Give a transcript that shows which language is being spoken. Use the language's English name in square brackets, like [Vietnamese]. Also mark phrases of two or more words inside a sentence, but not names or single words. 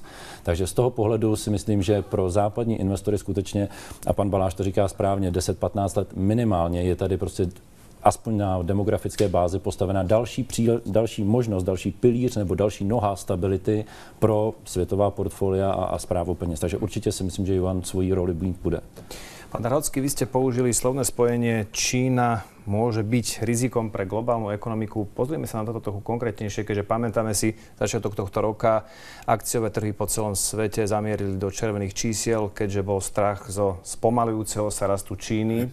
[Czech] Takže z toho pohledu si myslím, že pro západní investory skutečně, a pan Baláš to říká správně, 10-15 let minimálně je tady prostě aspoň na demografické bázi postavená další možnost, další pilíř nebo další noha stability pro světová portfolia a správu peněz. Takže určitě si myslím, že Juan svoji roli mít bude. [Slovak] Pán Drahocký, vy ste použili slovné spojenie Čína môže byť rizikom pre globálnu ekonomiku. Pozrieme sa na toto trochu konkrétnejšie, keďže pamätáme si začiatok tohto roka. Akciové trhy po celom svete zamierili do červených čísiel, keďže bol strach zo spomalujúceho sa rastu Číny.